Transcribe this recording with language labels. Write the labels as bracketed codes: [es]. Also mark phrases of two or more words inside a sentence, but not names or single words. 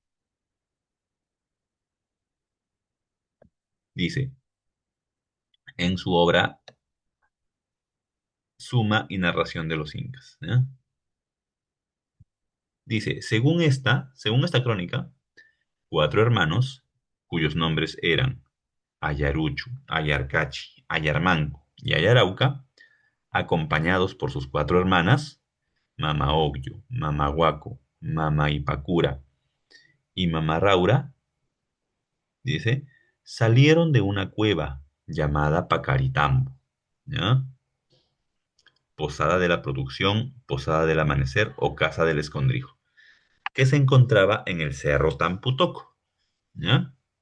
[es] Dice, en su obra Suma y Narración de los Incas, ¿ya? Dice, según esta crónica, cuatro hermanos, cuyos nombres eran Ayaruchu, Ayarcachi, Ayarmanco y Ayarauca, acompañados por sus cuatro hermanas, Mama Ogyo, Mama Huaco, Mama Ipacura y Mama Raura, dice, salieron de una cueva llamada Pacaritambo, ¿ya? Posada de la Producción, Posada del Amanecer o Casa del Escondrijo, que se encontraba en el Cerro Tamputoco, ¿ya?